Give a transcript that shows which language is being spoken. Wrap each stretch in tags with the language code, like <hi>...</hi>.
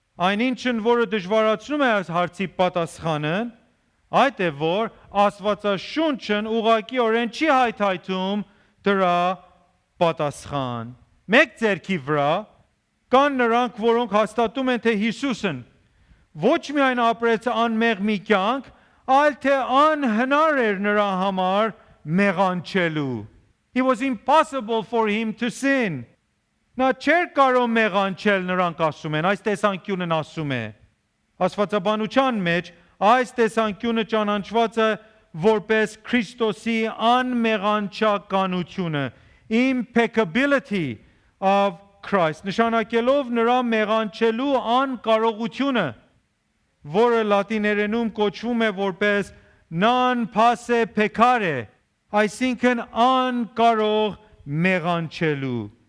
<hy>Այնինչն, որը դժվարացնում է այս հարցի պատասխանը, այդ է, որ Աստվածաշունչն ուղղակիորեն չի հայթայթում դրա պատասխան. Մեկ ձեռքի վրա կան նրանք, որոնք հաստատում են, թե Հիսուսն ոչ միայն ապրեց անմեղ մի կյանք, այլ թե անհնար էր նրա համար մեղանչելու.</hy> <en>It was impossible for him to sin.</en> <hy>Նա չէր կարող մեղանչել, նրանք ասում են, այս տեսանկյունն ասում է. Աստվածաբանության մեջ այս տեսանկյունը ճանաչված է որպես Քրիստոսի անմեղանչականութիւնը,</hy> <en>Impeccability of Christ,</en> <hy>նշանակելով նրա մեղանչելու անկարողությունը, որը լատիներենում կոչվում է որպես</hy> <la>non posse peccare,</la> <hy>այսինքն անկարող մեղանչելու.</hy>